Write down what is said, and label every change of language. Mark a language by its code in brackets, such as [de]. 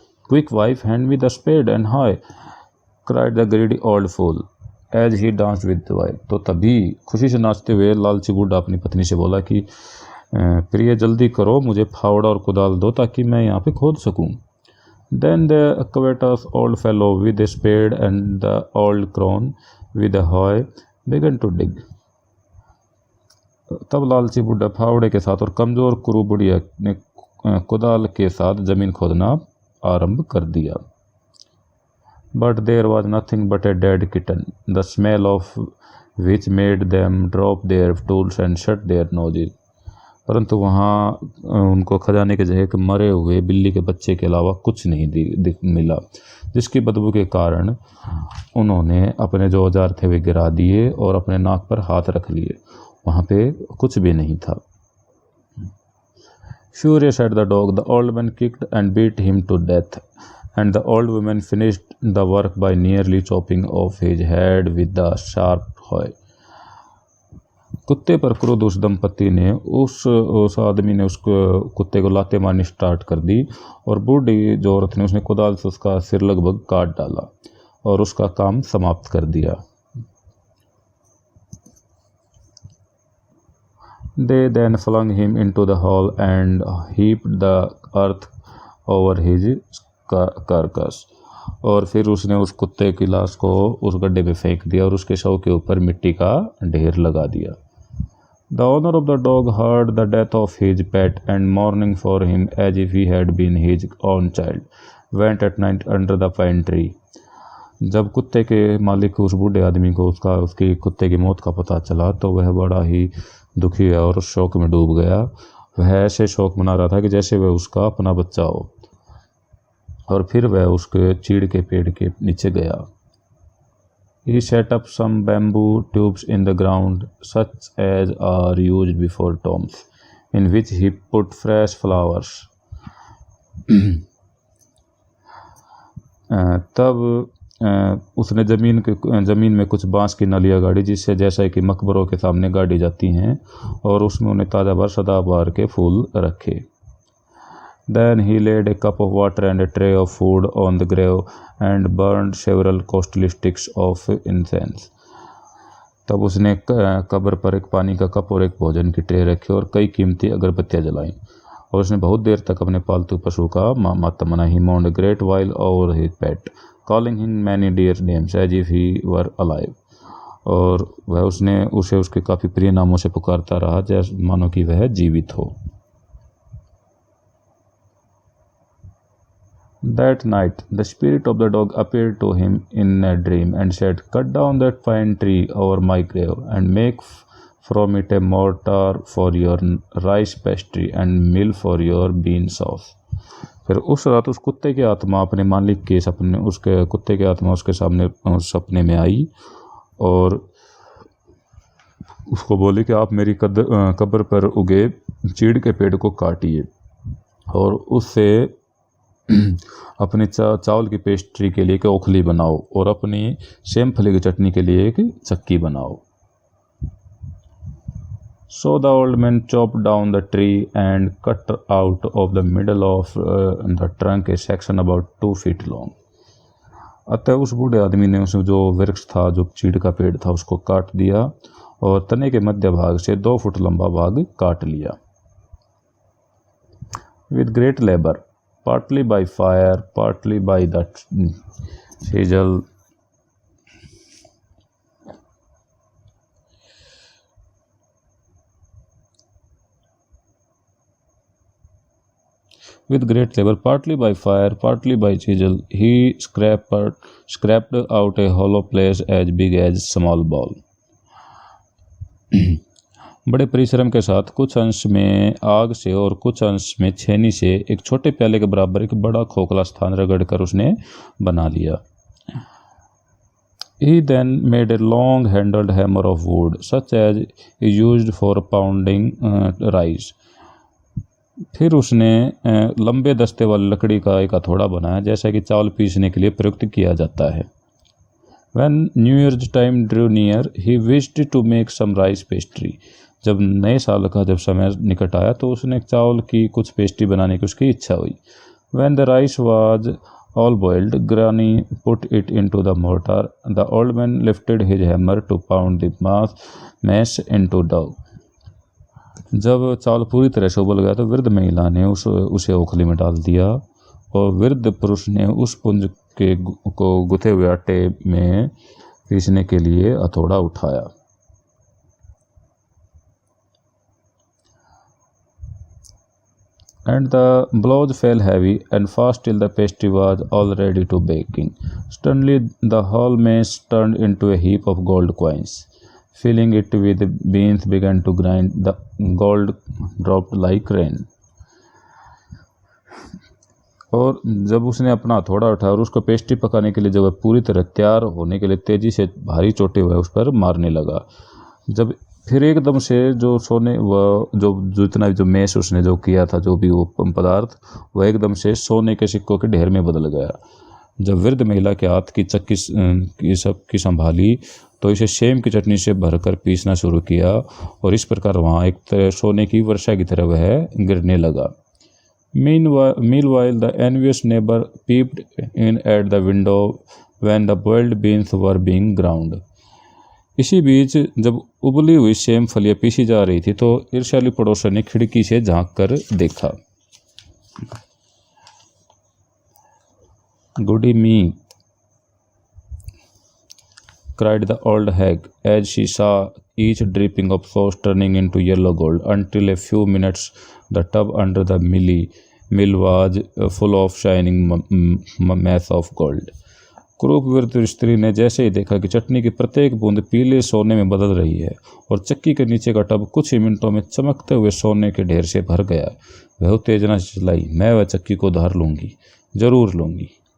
[en] Quick wife, hand me the spade and hoe, cried the greedy old fool as he danced with the wife. [hi] तो तभी खुशी से नाचते हुए लालची बूढ़ा अपनी पत्नी से बोला कि प्रिय जल्दी करो, मुझे फावड़ा और कुदाल दो ताकि मैं यहाँ पे खोद सकूं। [en] Then the covetous old fellow with a spade and the old crone with a hoe began to dig. [hi] तब लालची बूढ़ा फावड़े के साथ और कमजोर कुरु बुढ़िया ने कुदाल के साथ जमीन खोदना आरंभ कर दिया। [en] But there was nothing but a dead kitten, the smell of which made them drop their tools and shut their noses. [hi] परंतु वहाँ उनको खजाने की जगह एक मरे हुए बिल्ली के बच्चे के अलावा कुछ नहीं मिला, जिसकी बदबू के कारण उन्होंने अपने जो औजार थे वे गिरा दिए और अपने नाक पर हाथ रख लिए। वहाँ पे कुछ भी नहीं था। [en] Furious at the dog, the old man kicked and beat him to death, and the old woman finished the work by nearly chopping off his head with the sharp hoe. [hi] कुत्ते पर क्रोध उस दंपति ने उस आदमी ने उस कुत्ते को लाते मारनी स्टार्ट कर दी और बूढ़ी जो औरत ने उसने कुदाल से उसका सिर लगभग काट डाला और उसका काम समाप्त कर दिया। [en] They then flung him into the hall and heaped the earth over his carcass. [hi] और फिर उसने उस कुत्ते की लाश को उस गड्ढे में फेंक दिया और उसके शव के ऊपर मिट्टी का ढेर लगा दिया। [en] The owner of the dog heard the death of his pet and mourning for him as if he had been his own child, went at night under the pine tree. [hi] जब कुत्ते के मालिक उस बूढ़े आदमी को उसकी कुत्ते की मौत का पता चला तो वह बड़ा ही दुखी और शोक में डूब गया। वह ऐसे शोक मना रहा था कि जैसे वह उसका अपना बच्चा हो, और फिर वह उसके चीड़ के पेड़ के नीचे गया। [en] He set up some bamboo tubes in the ground, such as are used before tombs, in which he put fresh flowers. [hi] तब उसने ज़मीन में कुछ बांस की नलियाँ गाड़ी, जिससे जैसा कि मकबरों के सामने गाड़ी जाती हैं, और उसमें उन्हें ताज़ा सदाबहार के फूल रखे। [en] Then he laid a cup of water and a tray of food on the grave and burned several costly sticks of incense. [hi] तब उसने कब्र पर एक पानी का कप और एक भोजन की ट्रे रखी और कई कीमती अगरबत्तियाँ जलाईं, और उसने बहुत देर तक अपने पालतू पशु का मातम मनाया। [en] He mourned a great while over his pet, calling him many dear names as if he were alive. [hi] और वह उसे उसके काफ़ी प्रिय नामों से पुकारता रहा, जैसे मानो कि वह जीवित हो। [en] That night, the spirit of the dog appeared to him in a dream and said, "Cut down that pine tree over my grave and make from it a mortar for your rice pastry and mill for your bean sauce." [hi] फिर उस रात उस कुत्ते की आत्मा अपने मालिक के सपने उसके सामने सपने में आई और उसको बोली कि आप मेरी कब्र पर उगे चीड़ के पेड़ को काटिए और उससे अपनी चावल की पेस्ट्री के लिए एक ओखली बनाओ और अपनी सेमफली की चटनी के लिए एक चक्की बनाओ। [en] So the old man chopped down the tree and cut out of the middle of the trunk a section about 2 feet long. [hi] अतः उस बूढ़े आदमी ने उस जो वृक्ष था, जो चीड़ का पेड़ था, उसको काट दिया और तने के मध्य भाग से 2 फुट लंबा भाग काट लिया। [en] With great labor, partly by fire, partly by the chisel, with great labor, partly by fire, partly by chisel, he scraped out a hollow place as big as small ball. [hi] बड़े परिश्रम के साथ कुछ अंश में आग से और कुछ अंश में छेनी से एक छोटे प्याले के बराबर एक बड़ा खोखला स्थान रगड़कर उसने बना लिया। [en] He then made a long-handled hammer of wood, such as is used for pounding rice. [hi] फिर उसने लंबे दस्ते वाली लकड़ी का एक हथौड़ा बनाया, जैसा कि चावल पीसने के लिए प्रयुक्त किया जाता है। [en] When New Year's time drew near, he wished to make some rice pastry. [hi] जब नए साल का समय निकट आया तो उसने चावल की कुछ पेस्ट्री बनाने की उसकी इच्छा हुई। [en] When the rice was all boiled, Granny put it into the mortar. The old man lifted his hammer to pound the mass into dough. [hi] जब चावल पूरी तरह से उबल गया तो वृद्ध महिला ने उसे ओखली में डाल दिया और वृद्ध पुरुष ने उस पुंज को गुथे हुए आटे में पीसने के लिए हथौड़ा उठाया। [en] And the blows fell heavy and fast till the pastry was all ready to baking. Suddenly the whole mass turned into a heap of gold coins. filling it with beans began to grind. The gold dropped like rain. [hi] और जब उसने अपना हथौड़ा उठाया और उसको pastry पकाने के लिए जब पूरी तरह तैयार होने के लिए तेजी से भारी चोटे हुए उस पर मारने लगा, जब फिर एकदम से जो सोने वह जो जितना जो मैश उसने जो किया था, जो भी वो पदार्थ, वह एकदम से सोने के सिक्कों के ढेर में बदल गया। जब वृद्ध महिला के हाथ की चक्की की संभाली तो इसे सेम की चटनी से भरकर पीसना शुरू किया और इस प्रकार वहाँ एक तरह सोने की वर्षा की तरह वह गिरने लगा। [en] Meanwhile, the envious neighbor peeped in at the window when the boiled beans were being ground. [hi] इसी बीच जब उबली हुई सेम फलियां पीसी जा रही थी तो ईर्ष्यालु पड़ोसन ने खिड़की से झांक कर देखा। [en] "Goody me!" cried the old hag as she saw each dripping of sauce turning into yellow gold. Until a few minutes the tub under the mill was full of shining mass of gold. [hi] Croup वृद्ध स्त्री ने जैसे ही देखा कि चटनी की प्रत्येक बूंद पीले सोने में बदल रही है और चक्की के नीचे का टब कुछ ही मिनटों में चमकते हुए सोने के ढेर से भर गया, वह उत्तेजना से चिल्लाई, "मैं वह चक्की को उधार लूँगी, जरूर लूँगी."